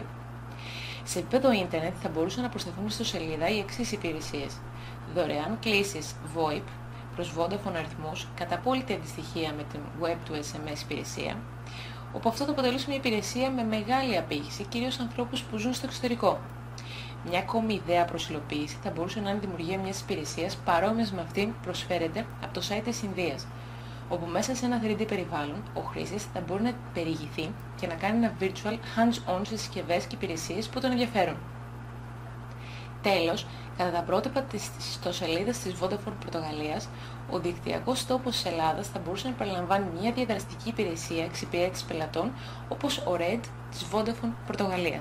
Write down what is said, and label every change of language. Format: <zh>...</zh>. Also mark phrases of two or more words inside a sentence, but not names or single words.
<el>Σε επίπεδο ίντερνετ θα μπορούσαν να προσθεθούν στο σελίδα οι εξής υπηρεσίες: δωρεάν κλήσεις VoIP προς Vodafone αριθμούς κατά απόλυτη αντιστοιχεία με την web του SMS υπηρεσία, όπου αυτό θα αποτελούσε μια υπηρεσία με μεγάλη απήχηση, κυρίως ανθρώπους που ζουν στο εξωτερικό. Μια ακόμη ιδέα προς υλοποίηση θα μπορούσε να είναι η δημιουργία μιας υπηρεσίας παρόμοιας με αυτή που προσφέρεται από το site της Ινδίας, όπου μέσα σε ένα 3D περιβάλλον ο χρήστης θα μπορεί να περιηγηθεί και να κάνει ένα</el> <en>virtual hands-on</en> <el>σε συσκευές και υπηρεσίες που τον ενδιαφέρουν. Τέλος, κατά τα πρότυπα της ιστοσελίδας της Vodafone Πορτογαλίας, ο δικτυακός τόπος της Ελλάδας θα μπορούσε να περιλαμβάνει μια διαδραστική υπηρεσία εξυπηρέτησης πελατών όπως ο RED της Vodafone Πορτογαλίας.</el>